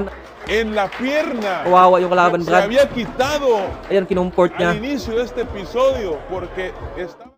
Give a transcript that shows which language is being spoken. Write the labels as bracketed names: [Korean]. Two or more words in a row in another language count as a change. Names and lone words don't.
[Spanish] en la pierna. [Filipino] Kawawa yung kalaban, [Spanish] Se [Filipino] Brad. [Spanish] había quitado [Filipino] Ayan, kinumport niya. [Spanish] al inicio de este episodio porque estaba